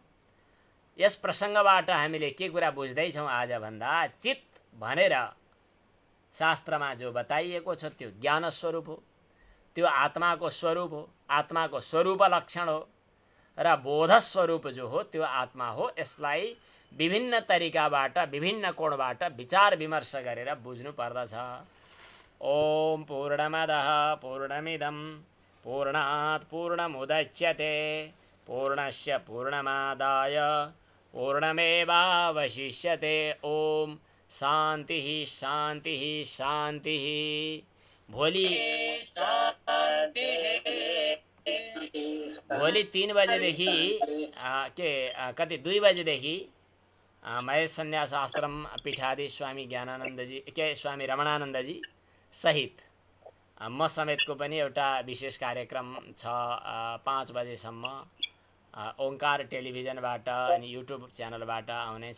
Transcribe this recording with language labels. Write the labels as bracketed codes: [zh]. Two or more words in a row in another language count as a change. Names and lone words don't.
[ne] यस प्रसङ्गबाट हामीले के कुरा बुझ्दैछौँ आज भन्दा, चित्त भनेर शास्त्रमा जो बताइएको छ त्यो ज्ञान स्वरूप हो, त्यो आत्माको स्वरूप हो, आत्माको स्वरूप लक्षण हो, र बोध स्वरूप जो हो त्यो आत्मा हो। यसलाई विभिन्न तरिकाबाट, विभिन्न कोणबाट विचार विमर्श गरेर बुझ्नु पर्दछ। [sa] ओम पूर्णमदः पूर्णमिदं पूर्णात् पूर्णमुदच्यते पूर्णस्य पूर्णमादाय पूर्णमेवावशिष्यते। ओम शान्तिः शान्तिः शान्तिः। [ne] भोलि 3 बजेदेखि कति 2 बजेदेखि महेश सन्यास आश्रम पीठाधीश स्वामी ज्ञानानन्दजी स्वामी रमणानन्दजी सहित म समेतको पनि एउटा विशेष कार्यक्रम छ 5 बजेसम्म ओंकार टेलिभिजनबाट अनि युट्युब च्यानलबाट आउनेछ।